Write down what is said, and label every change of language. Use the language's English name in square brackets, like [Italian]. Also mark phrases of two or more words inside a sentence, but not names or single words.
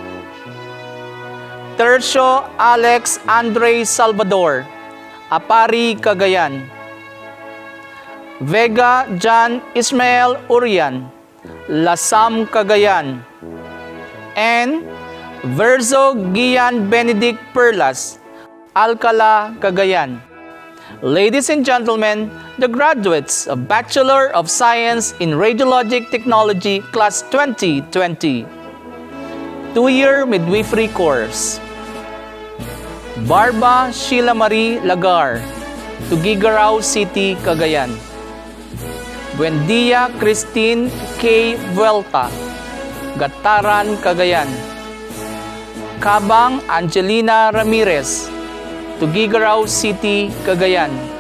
[English] Tercio Alex Andre Salvador, Apari, Cagayan. Vega John Ismael Urian, Lasam, Cagayan. And Verzo Gian Benedict Perlas, Alcala, Cagayan. Ladies and gentlemen, the graduates of Bachelor of Science in Radiologic Technology Class 2020. 2-year midwifery course. Barba Sheila Marie Lagar, Tuguegarao City, Cagayan. Buendia Christine K. Vuelta, Gataran, Cagayan. Kabang Angelina Ramirez, Tuguegarao City, Cagayan.